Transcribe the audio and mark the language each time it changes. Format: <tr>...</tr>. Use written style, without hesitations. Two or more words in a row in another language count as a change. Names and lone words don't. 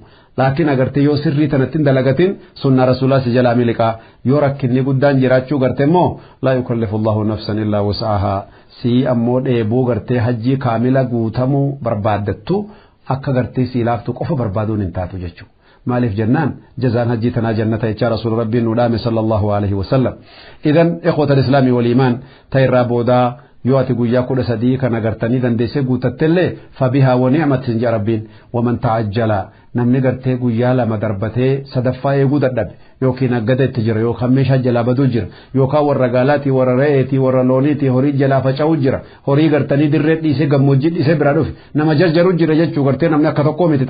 <om>laakiin agartee yoo sirrii tanatti dalagatin sunna rasuulaa si jalaa miliqaa yoo rakkinni guddaan jiraachuu gartee immoo</om> <ar>لا يكلف الله نفسا إلا وسعها</ar> <om>si ammoo dheebuu gartee hajjii kaamila guutamuu barbaaddattu akka gartee si laaftu qofa barbaaduun hin taatu jechuudha. maaliif jennaan jazaan hajjii tanaa jannata jechaa rasuul rabbiin nu dhaame</om> <ar>صلى الله عليه وسلم. إذن إخوة الإسلام والإيمان</ar> <om>ta'irraa boodaa yoo ati guyyaa 13 kan agartanii dandeessee guutattellee</om> <ar>فبها ونعمت</ar> <om>sin jaa rabbiin</om> <ar>ومن تعجل</ar> <om>namni gartee guyyaa 2 darbatee sadaffaa eeguu dadhabe yookiin aggada itti jira yookaan meeshaa jalaa baduu jira yookaan warra gaalaatii warra re'eetii warra looniitii horii jalaa faca'uu jira horii gartanii dirree dhiisee gammoojjii dhiisee bira dhufe nama jarjaruu jira jechuu gartee namni akka tokkoo miti</om>